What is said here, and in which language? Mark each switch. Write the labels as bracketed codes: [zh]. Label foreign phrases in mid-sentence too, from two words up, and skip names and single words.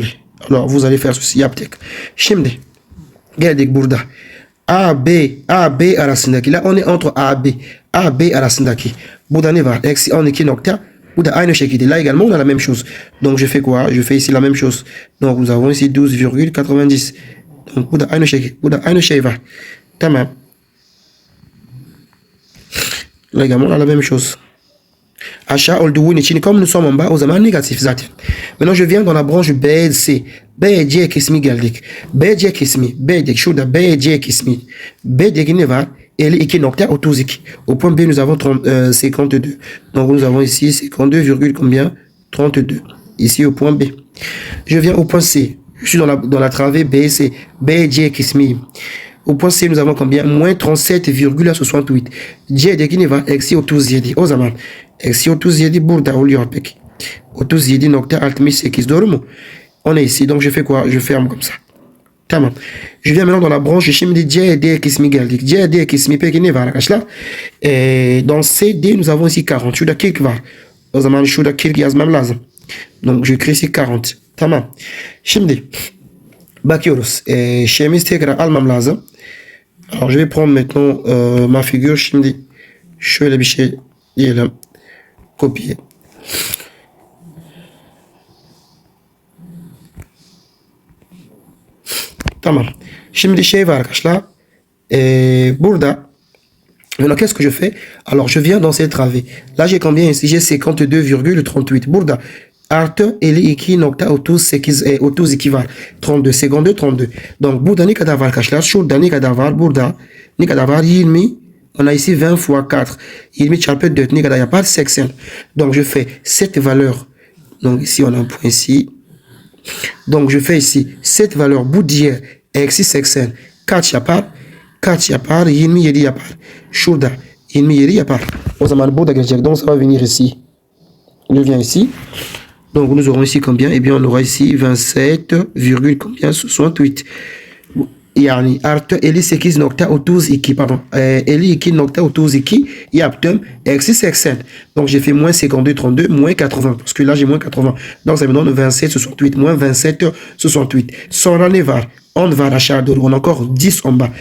[fr] Alors, vous allez faire ceci. [tr] Yaptık. Şimdi geldik burada. AB arasındaki. [fr] Là, on est entre AB arasındaki. [tr] Burada ne var? Eksi 12. Burada aynı şekilde. [fr] Là également, on a la même chose. Donc, je fais quoi? Je fais ici la même chose. Donc, nous avons ici 12,90. Donc, [tr] burada aynı şekilde. Burada aynı şey var. Tamam. [fr] Là également, on a la même chose. [tr] Aşağı olduğu için, [fr] comme nous sommes en bas, [tr] o zaman négatif zaten. [fr] Maintenant, je viens dans la branche BC. [tr] BC kısmı geldik. BC kısmı. B'deki şurada BC kısmı. B'deki ne var? 52,32. [fr] Au point B, nous avons 52. Donc, nous avons ici 52, combien? 32. Ici, au point B. Je viens au point C. Je suis dans la travée BC. [tr] BC kısmı. [fr] Au point C, nous avons combien? Moins 37,68. [tr] C'deki ne var? Eksi 37. O zaman eksi 37 burada oluyor peki. 37,68. Doğru mu? [fr] On est ici. Donc, je fais quoi? Je ferme comme ça. [tr] Tamam. [fr] Je viens maintenant dans la branche. [tr] Şimdi CD kısmı geldik. CD kısmı peki ne var arkadaşlar? [fr] Dans CD, nous avons ici 40. [tr] Şurada 40 var. O zaman şurada 40 yazmam lazım. [fr] Donc, je crée ici 40. [tr] Tamam. Şimdi bakıyoruz. Şeyimizi tekrar almam lazım. [fr] Alors, je vais prendre maintenant ma figure. [tr] Şimdi şöyle bir şey diyelim. Copier. Tamam. Şimdi şey var arkadaşlar. [fr] Burada maintenant, qu'est-ce que je fais? Alors, je viens dans cette travée. Là, j'ai combien ici? J'ai 52,38. [tr] Burada artı 52,38 var. 32. [fr] Seconde 32. Donc, [tr] burada ne kadar var arkadaşlar? Şurada ne kadar var? Burada ne kadar var? 20. [fr] On a ici 20 fois 4. [tr] 20 çarpı 4 ne kadar yapar? 80. [fr] Donc, je fais cette valeur. Donc, ici, on a un point ici. Donc, je fais ici cette valeur [tr] bu diğer eksi 80 kaç yapar? Kaç yapar? 27 yapar. Şurada 27 yapar. O zaman burada gelecek. [fr] Donc, ça va venir ici. Je viens ici. Donc, nous aurons ici combien? Eh bien, on aura ici 27, combien? 68. [tr] Yani artı 58.32 pardon 52.32 yaptım eksi 80. [fr] Donc j'ai fait moins 52 32 moins 80 parce que là j'ai moins 80. Donc ça me donne 27 68 moins 27 68. [tr] Sonra ne var? 10 var aşağı doğru. [fr] On a encore 10 en bas.